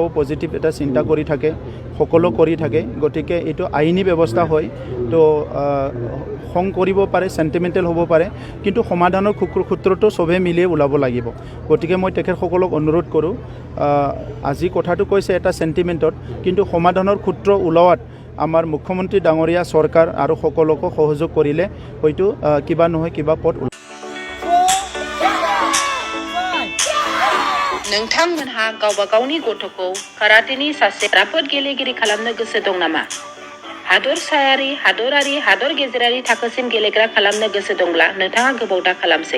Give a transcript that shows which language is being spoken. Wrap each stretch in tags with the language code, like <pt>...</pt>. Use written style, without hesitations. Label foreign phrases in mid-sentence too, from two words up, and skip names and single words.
<as>পজিটিভ এটা চিন্তা কৰি থাকে সকলো কৰি থাকে গতিকে এইটো আইনী ব্যৱস্থা হয় তো খং কৰিব পাৰে চেণ্টিমেণ্টেল হ'ব পাৰে কিন্তু সমাধানৰ সূত্ৰটো চবেই মিলিয়ে ওলাব লাগিব গতিকে মই তেখেতসকলক অনুৰোধ কৰোঁ আজি কথাটো কৈছে এটা চেণ্টিমেণ্টত কিন্তু সমাধানৰ সূত্ৰ ওলোৱাত আমাৰ মুখ্যমন্ত্ৰী ডাঙৰীয়া চৰকাৰ আৰু সকলোকে সহযোগ কৰিলে হয়তো কিবা নহয় কিবা পথ</as> <brx>नोंथांमोनहा गावबा गावनि गथ'खौ काराटेनि सासे राफोद गेलेगिरि खालामनो गोसो दं नामा? हादरसायारि, हादरारि, हादर गेजेरारि थाखोसिम गेलेग्रा खालामनो गोसो दंब्ला नोंथाङा गोबाव दा खालामसै।</brx>